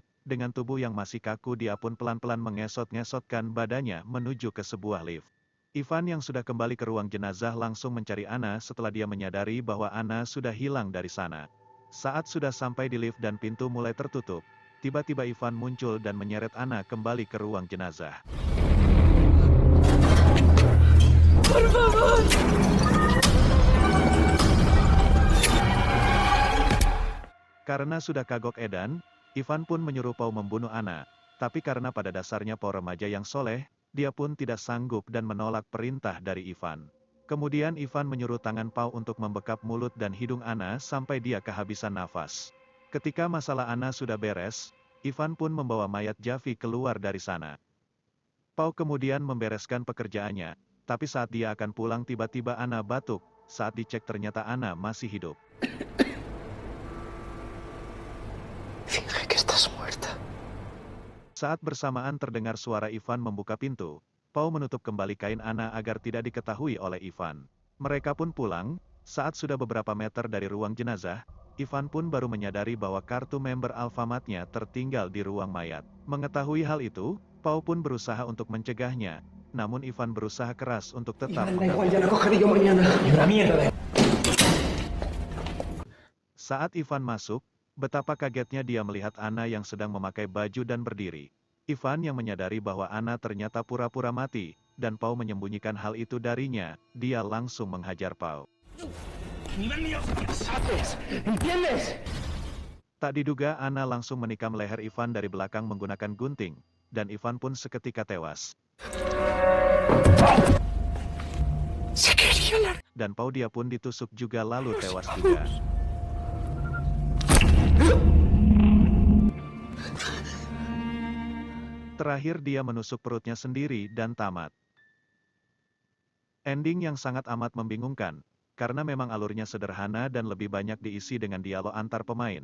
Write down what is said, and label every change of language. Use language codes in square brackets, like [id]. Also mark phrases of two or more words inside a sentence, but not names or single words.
[id] Dengan tubuh yang masih kaku dia pun pelan-pelan mengesot-ngesotkan badannya menuju ke sebuah lift. Ivan yang sudah kembali ke ruang jenazah langsung mencari Anna setelah dia menyadari bahwa Anna sudah hilang dari sana. Saat sudah sampai di lift dan pintu mulai tertutup, tiba-tiba Ivan muncul dan menyeret Anna kembali ke ruang jenazah. [es] Por favor. [id] Karena sudah kagok edan, Ivan pun menyuruh Pau membunuh Anna. Tapi karena pada dasarnya Pau remaja yang soleh, dia pun tidak sanggup dan menolak perintah dari Ivan. Kemudian Ivan menyuruh tangan Pau untuk membekap mulut dan hidung Anna sampai dia kehabisan nafas. Ketika masalah Anna sudah beres, Ivan pun membawa mayat Javi keluar dari sana. Pau kemudian membereskan pekerjaannya, tapi saat dia akan pulang tiba-tiba Anna batuk. Saat dicek ternyata Anna masih hidup. [es] Finge que estás muerta. [id] Saat bersamaan terdengar suara Ivan membuka pintu, Pau menutup kembali kain Anna agar tidak diketahui oleh Ivan. Mereka pun pulang, saat sudah beberapa meter dari ruang jenazah, Ivan pun baru menyadari bahwa kartu member Alfamart-nya tertinggal di ruang mayat. Mengetahui hal itu, Pau pun berusaha untuk mencegahnya, namun Ivan berusaha keras untuk tetap [es] Da igual, ya la cogeré yo mañana. Y una mierda. [id] Saat Ivan masuk, betapa kagetnya dia melihat Anna yang sedang memakai baju dan berdiri. Ivan yang menyadari bahwa Anna ternyata pura-pura mati, dan Pau menyembunyikan hal itu darinya, dia langsung menghajar Pau. [es] ¿Entiendes? [id] Tak diduga Anna langsung menikam leher Ivan dari belakang menggunakan gunting, dan Ivan pun seketika tewas. [es] Se quería la... [id] Dan Pau dia pun ditusuk juga lalu tewas juga. Terakhir dia menusuk perutnya sendiri dan tamat. Ending yang sangat amat membingungkan, karena memang alurnya sederhana dan lebih banyak diisi dengan dialog antar pemain.